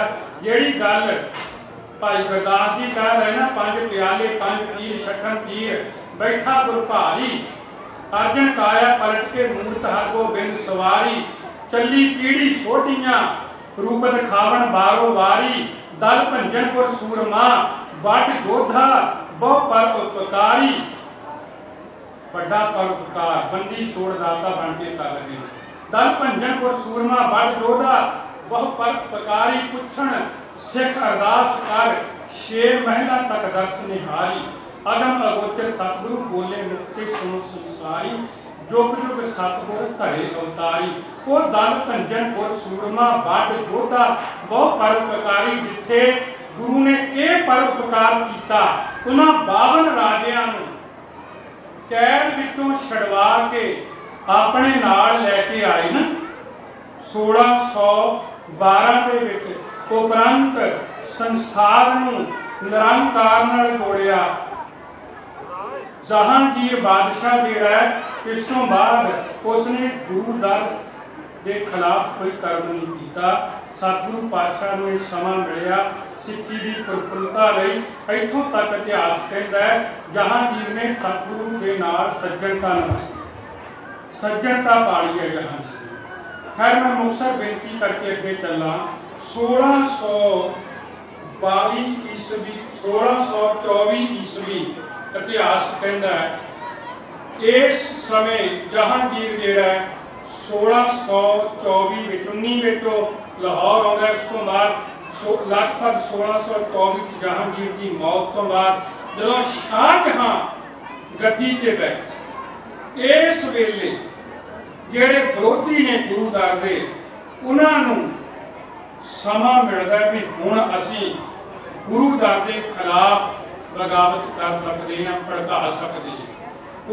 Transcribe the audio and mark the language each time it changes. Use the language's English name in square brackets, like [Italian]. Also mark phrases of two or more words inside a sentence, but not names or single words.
[Punjabi] ਜਿਹੜੀ ਗੱਲ ਭਾਈ ਗੁਰਦਾਸ ਜੀ ਕਹਿ ਰਹੇ ਨਾ, 5 ਪਿਆਲੇ 5 ਤੀਰ ਛਠਨ ਤੀਰ ਬੈਠਾ ਗੁਰ ਭਾਰੀ, ਅਰਜਨ ਕਾਇਆ ਪਲਟ ਕੇ ਮੂਰਤ ਹਰ ਗੋਬਿੰਦ ਸਵਾਰੀ, ਚਲੀ ਪੀੜ੍ਹੀ ਛੋਟੀਆਂ ਰੂਪ ਦਿਖਾਵਨ ਬਾਰੋ ਵਾਰੀ, ਦਲ ਭੰਜਨ ਪੁਰ ਸੂਰਮਾ ਵਟ ਜੋਧਾ ਬਹੁ ਪਰ ਉਪਕਾਰੀ, ਬੜਾ ਪਰਉਪਕਾਰ ਬੰਦੀ ਛੋੜਦਾਤਾ ਬਣ ਕੇ ਕਰ ਰਹੇ। ਦਲ ਭੰਜਨ ਪੁਰ ਸੂਰਮਾ ਵਟ ਜੋਧਾ ਬਹੁ ਪਰ ਉਪਕਾਰੀ, ਪੁੱਛਣ ਸਿੱਖ ਅਰਦਾਸ ਕਰ ਸ਼ੇਰ ਮਹਿਲਾ ਤਕ ਦਰਸ਼ ਨਿਹਾਰੀ, ਅਗਮ ਅਗੋਚਰ ਸਤਿਗੁਰੂ ਬੋਲੇ ਮੁਕਤਿ ਸੁਣੋ ਸੰਸਾਰੀ, ਜੁਗ ਜੁਗ ਸਤਿਗੁਰ ਧਰੇ ਅਵਤਾਰੀ। ਵੋ ਦਲ ਭੰਜਨ ਪੁਰ ਸੂਰਮਾ ਵਟ ਜੋਧਾ ਬਹੁ ਪਰਉਪਕਾਰੀ, ਜਿੱਥੇ [Hindi] गुरु ने यह परोपकार किया, [Punjabi] ਉਨ੍ਹਾਂ 52 ਰਾਜਿਆਂ ਨੂੰ ਕੈਦ ਵਿੱਚੋਂ ਛੁਡਵਾ ਕੇ ਆਪਣੇ ਨਾਲ ਲੈ ਕੇ ਆਏ ਨਾ 1612 ਦੇ ਵਿੱਚ। ਉਪਰੰਤ ਸੰਸਾਰ ਨੂੰ ਨਿਰੰਕਾਰ ਨਾਲ ਜੋੜਿਆ। [Hindi] जहांगीर बादशाह [Punjabi] ਜਿਹੜਾ ਹੈ, ਇਸ ਤੋ ਬਾਦ [Hindi] उसने गुरु दर के खिलाफ कोई कर्म नहीं किया। [Punjabi] ਸਤਿਗੁਰੂ ਪਾਤਸ਼ਾਹ ਨੂੰ ਸਮਾਂ ਮਿਲਿਆ ਸਿੱਖੀ ਕੀ ਪ੍ਰਫੁੱਲਤਾ ਲਈ। ਇੱਥੋਂ ਤੱਕ [Hindi] इतिहास कहता है जहांगीर ने सतगुरु [Punjabi] ਕੇ ਨਾਲ [Hindi] सज्जनता निभाई, सज्जनता पाली है जहांगीर। [Punjabi] ਖ਼ੈਰ ਮੈਂ ਮੁਖ਼ਤਸਰ ਬੇਨਤੀ ਕਰਕੇ ਅੱਗੇ ਚੱਲਾ। [Hindi] 1622 ईस्वी 1624 ईस्वी इतिहास कहता है इस समय जहांगीर [Punjabi] ਜਿਹੜਾ 1624 ਵਿੱਚ 19 ਵਿੱਚੋਂ ਲਾਹੌਰ ਆਉਂਦਾ। ਉਸ ਤੋਂ ਬਾਅਦ ਲਗਭਗ 1624 ਚ ਜਹਾਂਗੀਰ ਦੀ ਮੌਤ ਤੋਂ ਬਾਅਦ ਜਦੋਂ ਸ਼ਾਹਜਹਾਂ ਗੱਦੀ ਤੇ ਬੈਠੇ, ਇਸ ਵੇਲੇ ਜਿਹੜੇ ਵਿਰੋਧੀ ਨੇ ਗੁਰੂ ਦਰ ਦੇ, ਉਹਨਾਂ ਨੂੰ ਸਮਾਂ ਮਿਲਦਾ ਵੀ ਹੁਣ ਅਸੀਂ ਗੁਰੂ ਦਰ ਦੇ ਖਿਲਾਫ ਬਗਾਵਤ ਕਰ ਸਕਦੇ ਹਾਂ, ਭੜਕਾ ਸਕਦੇ ਹਾਂ।